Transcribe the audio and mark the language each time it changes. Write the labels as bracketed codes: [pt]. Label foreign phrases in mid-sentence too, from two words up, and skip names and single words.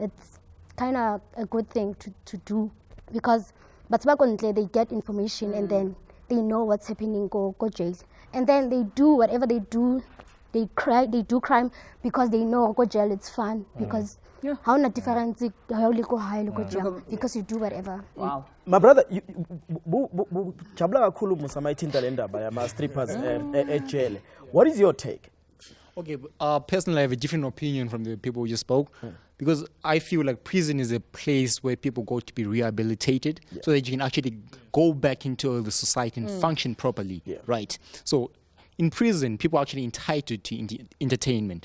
[en] It's kind of a good thing to do, because they get information and then they know what's happening, go jail. And then they do whatever they do. They do crime because they know go jail, it's fun, because how not difference because you do whatever. Wow. My brother, [zu] chabla kakhulu musamayithinta le ndaba yama strippers ejail. [en] What is your take? Okay, personally I have a different opinion from the people who just spoke, because I feel like prison is a place where people go to be rehabilitated so that you can actually go back into the society and function properly, right? So in prison, people are actually entitled to entertainment.